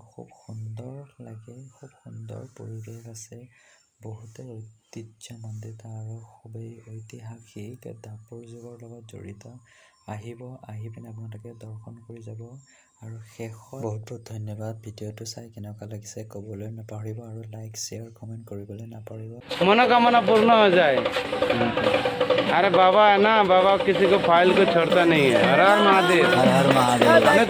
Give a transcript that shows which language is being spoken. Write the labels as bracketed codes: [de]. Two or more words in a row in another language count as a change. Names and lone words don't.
[as] খুব সুন্দৰ লাগে, খুব সুন্দৰ পৰিৱেশ আছে, বহুতে ঐতিহ্যমণ্ডিত আৰু খুবেই ঐতিহাসিক দাপৰ যুগৰ লগত জড়িত। আহি পিনে আপোনালোকে দৰ্শন কৰি যাব। আৰু শেষত বহুত ধন্যবাদ। ভিডিঅ'টো চাই কেনেকুৱা লাগিছে ক'বলৈ নাপাহৰিব, আৰু লাইক শ্বেয়াৰ কমেণ্ট কৰিবলৈ নাপাহৰিব। [hi] मनोकामना पूर्ण हो जाए। अरे बाबा है ना, बाबा किसी को फाइल को छोड़ता नहीं है। हर हर महादेव, हर हर महादेव।